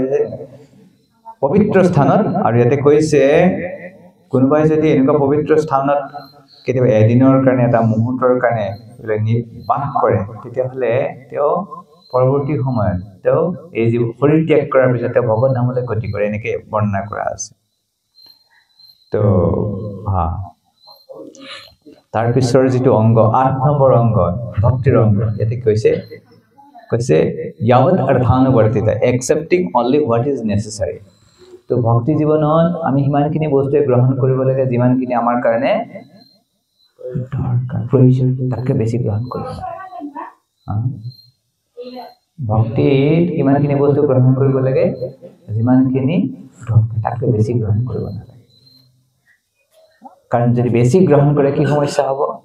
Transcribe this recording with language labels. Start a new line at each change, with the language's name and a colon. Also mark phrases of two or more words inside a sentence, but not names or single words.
Assamese: পবিত্ৰ স্থানত আৰু ইয়াতে কৈছে কোনোবাই যদি এনেকুৱা পবিত্ৰ স্থানত কেতিয়াবা এদিনৰ কাৰণে এটা মুহূৰ্তৰ কাৰণে বাস কৰে তেতিয়াহ'লে তেওঁ পৰৱৰ্তী সময়ত তেওঁ এই যে শৰীৰ ত্যাগ কৰাৰ পিছত তেওঁ ভগৱত ধামলৈ গতি কৰে এনেকৈ বৰ্ণনা কৰা আছে তো তাৰ পিছৰ যেটো অংগ 8 নম্বৰ অংগ ভক্তিৰ অংগ এতে কৈছে
Sanskrit: यावत अर्थानुवर्तिता
English: excepting only what is necessary
Assamese: तो भक्ति जीवনত আমি হিমানখিনি বস্তু গ্ৰহণ কৰিব লাগে যিমানখিনি আমাৰ কাৰণে দৰকাৰ প্ৰয়োজন তাকে বেছি গ্ৰহণ কৰিব ভক্তি কিমানখিনি বস্তু গ্ৰহণ কৰিব লাগে যিমানখিনি তাকে বেছি গ্ৰহণ কৰিব নালাগে কাৰণ যদি বেছি গ্ৰহণ কৰে কি সমস্যা হ'ব